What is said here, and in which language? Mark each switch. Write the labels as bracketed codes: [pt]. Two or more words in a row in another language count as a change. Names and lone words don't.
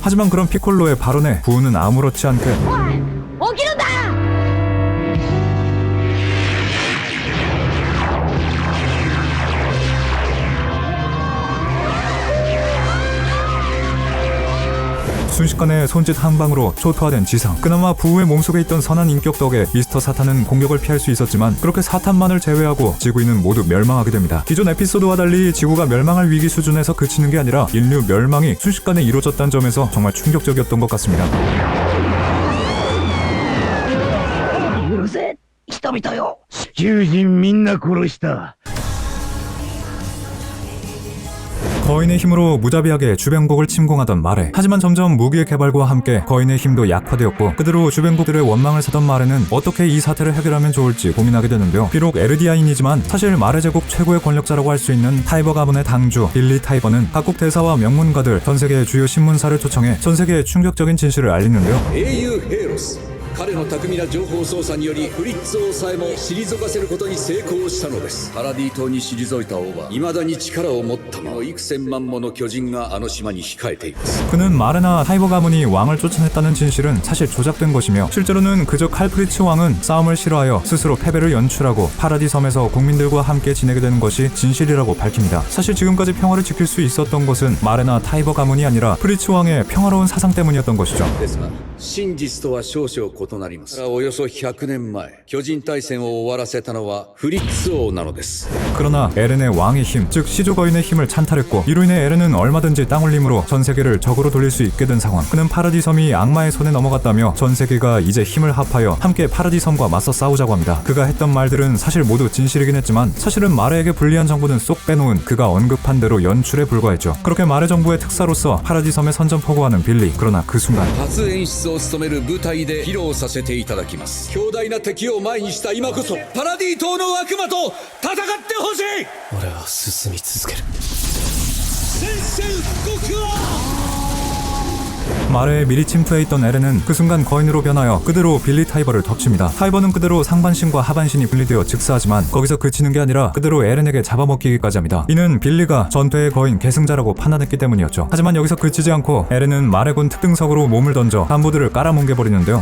[ko] 하지만 그런 피콜로의 발언에 부우는 아무렇지 않게 순식간에 손짓 한 방으로 초토화된 지상. 그나마 부우의 몸속에 있던 선한 인격 덕에 미스터 사탄은 공격을 피할 수 있었지만 그렇게 사탄만을 제외하고 지구인은 모두 멸망하게 됩니다. 기존 에피소드와 달리 지구가 멸망할 위기 수준에서 그치는 게 아니라 인류 멸망이 순식간에 이루어졌다는 점에서 정말 충격적이었던 것 같습니다. [ja] 許せ人々よ地球人みんな殺した [ko] 거인의 힘으로 무자비하게 주변국을 침공하던 마레. 하지만 점점 무기의 개발과 함께 거인의 힘도 약화되었고 그대로 주변국들의 원망을 사던 마레는 어떻게 이 사태를 해결하면 좋을지 고민하게 되는데요. 비록 에르디아인이지만 사실 마레 제국 최고의 권력자라고 할 수 있는 타이버 가문의 당주 빌리 타이버는 각국 대사와 명문가들, 전세계의 주요 신문사를 초청해 전세계에 충격적인 진실을 알리는데요. [ja] 英雄ヘイロス彼の巧みな情報操作によりフリッツ王さえも退かせることに成功したのです。パラディ島に退いた王は未だに力を持ったまま幾千万もの巨人があの島に控えています。 [ko] 그는 마레나 타이버 가문이 왕을 쫓아냈다는 진실은 사실 조작된 것이며 실제로는 그저 칼프리츠 왕은 싸움을 싫어하여 스스로 패배를 연출하고 파라디 섬에서 국민들과 함께 지내게 되는 것이 진실이라고 밝힙니다. 사실 지금까지 평화를 지킬 수 있었던 것은 마레나 타이버 가문이 아니라 프리츠 왕의 평화로운 사상 때문이었던 것이죠. [ja] ですが真実とは少々異なります。およそ100年前巨人大戦を終わらせたのはフリッツ王なのです。 [ko] 그러나 에렌의 왕의 힘, 즉 시조 거인의 힘을 찬탈했고 이로 인해 에렌은 얼마든지 땅울림으로 전 세계를 적으로 돌릴 수 있게 된 상황. 그는 파라디 섬이 악마의 손에 넘어갔다며 전 세계가 이제 힘을 합하여 함께 파라디 섬과 맞서 싸우자고 합니다. 그가 했던 말들은 사실 모두 진실이긴 했지만 사실은 마레에게 불리한 정보는 쏙 빼놓은 그가 언급한 대로 연출에 불과했죠. 그렇게 마레 정부의 특사로서 파라디 섬에 선전포고하는 빌리. 그러나 그 순간 [ja] 初演出を務める舞台で披露させていただきます。強大な敵を前にした今こそパラディ島の悪魔と戦ってほしい。俺は進み続ける。宣戦布告は [ko] 마레에 미리 침투해 있던 에렌은 그 순간 거인으로 변하여 그대로 빌리 타이버를 덮칩니다. 타이버는 그대로 상반신과 하반신이 분리되어 즉사하지만 거기서 그치는 게 아니라 그대로 에렌에게 잡아먹히기까지 합니다. 이는 빌리가 전투의 거인 계승자라고 판단했기 때문이었죠. 하지만 여기서 그치지 않고 에렌은 마레군 특등석으로 몸을 던져 간부들을 깔아뭉개버리는데요.